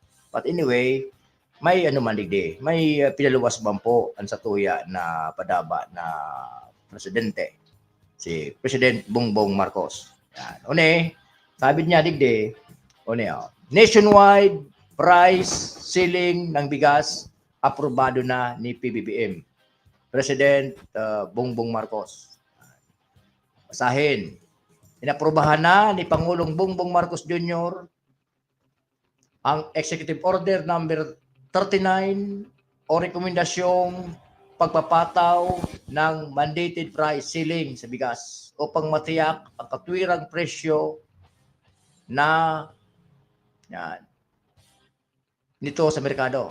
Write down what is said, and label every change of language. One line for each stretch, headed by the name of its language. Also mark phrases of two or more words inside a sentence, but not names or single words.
English: But anyway,
Bikol: may ano man digdi, may pinaluwas bampo ang satuya na padaba na presidente, si President Bongbong Marcos. Yan. Sabi niya digdi,
English: nationwide price ceiling
Bikol: ng bigas aprobado na ni PBBM. President Bongbong Marcos.
Filipino: Basahin. Inaprobahan na ni Pangulong Bongbong Marcos Jr. ang Executive Order number 39 o rekomendasyong pagpapataw ng
English: mandated price ceiling
Filipino: sa bigas upang matiyak ang katwirang presyo na yan, nito sa merkado.